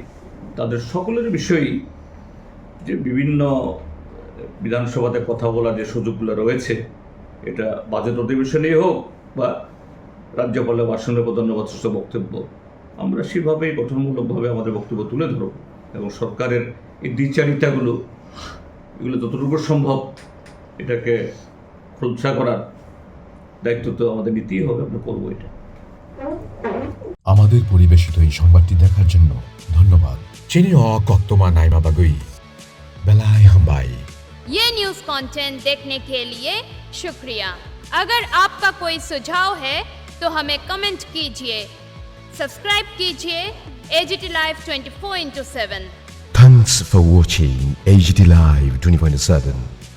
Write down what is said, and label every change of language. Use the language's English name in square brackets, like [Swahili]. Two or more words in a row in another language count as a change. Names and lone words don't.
[Bangla] তাদের সকলের বিষয়ই যে বিভিন্ন বিধানসভাতে কথা বলার যে সুযোগগুলো রয়েছে, এটা বাজেট অধিবেশনেই হোক বা রাজ্যপালের ভাষণে ধন্যবাদ বক্তব্য, আমরা সেভাবেই গঠনমূলকভাবে আমাদের বক্তব্য তুলে ধরব এবং সরকারের এই দ্বিচারিতাগুলো, এগুলো যতটুকু সম্ভব এটাকে খোলসা করার দায়িত্ব তো আমাদের নিতেই হবে, আমরা করবো এটা। আমাদের পরিবেশিত এই সংবাদটি দেখার জন্য ধন্যবাদ। [Kok Borok] Chini o koktoma naima bagui. Belai hambai. [Hindi] ये [English] news content [Hindi] देखने के लिए शुक्रिया। अगर आपका कोई सुझाव है तो हमें कमेंट कीजिए, सब्सक्राइब कीजिए AGT Live 24/7। [English] Thanks for watching AGT Live 24/7.